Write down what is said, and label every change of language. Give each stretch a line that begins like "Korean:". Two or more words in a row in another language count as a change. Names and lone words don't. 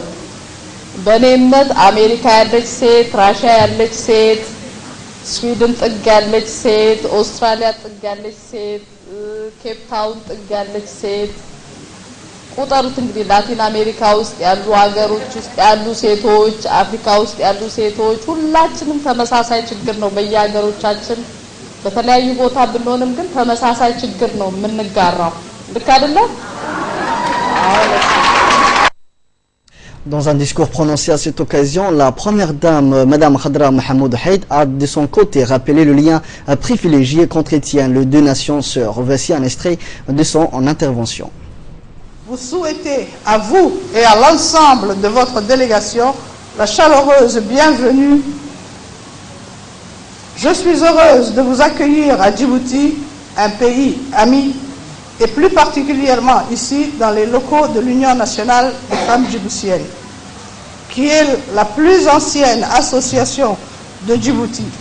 Amharic: በእኔ እምነት አሜሪካ ያለች ሴት፣ ራሽያ ያለች ሴት፣ ስዊድን ጥግ ያለች ሴት፣ ኦስትራሊያ ጥግ ያለች ሴት፣ ኬፕ ታውን ጥግ ያለች ሴት ቁጥሩት እንግዲህ ላቲን አሜሪካ ውስጥ ያሉ ሀገሮች ውስጥ ያሉ ሴቶች አፍሪካ ውስጥ ያሉ ሴቶች ሁላችንም ተመሳሳይ ችግር ነው በየሀገሮቻችን በተለያዩ ቦታ ብንሆንም ግን ተመሳሳይ ችግር ነው የምንጋራው ልክ አይደለ?
French: Dans un discours prononcé à cette occasion, la première dame, Madame Khadra Mahmoud Haid, a de son côté rappelé le lien privilégié qu'entretient les deux nations sœurs. Voici un extrait de son intervention. Vous souhaitez à vous et à l'ensemble de votre délégation la chaleureuse bienvenue Je suis heureuse de vous accueillir à Djibouti, un pays ami, et plus particulièrement ici dans les locaux de l'Union nationale des femmes djiboutiennes, qui est la plus ancienne association de Djibouti.